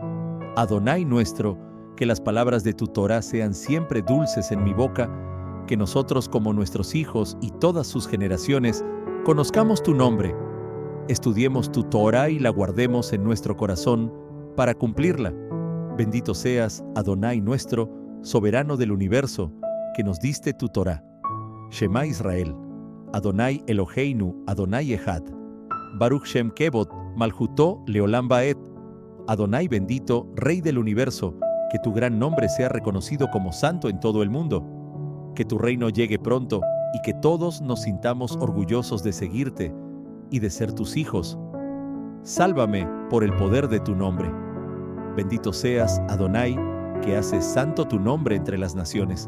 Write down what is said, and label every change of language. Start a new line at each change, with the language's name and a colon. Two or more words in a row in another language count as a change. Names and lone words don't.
Spanish: Adonai nuestro, que las palabras de tu Torá sean siempre dulces en mi boca, que nosotros como nuestros hijos y todas sus generaciones conozcamos tu nombre, estudiemos tu Torá y la guardemos en nuestro corazón para cumplirla. Bendito seas, Adonai nuestro, soberano del universo, que nos diste tu Torá.
Hebrew: שמע ישראל, אדוני אלוהינו, אדוני אחד. ברוך שם כבוד, מלכותו לעולם ועד.
Spanish: Adonai bendito, Rey del universo, que tu gran nombre sea reconocido como santo en todo el mundo. Que tu reino llegue pronto y que todos nos sintamos orgullosos de seguirte y de ser tus hijos. Sálvame por el poder de tu nombre. Bendito seas, Adonai, que haces santo tu nombre entre las naciones.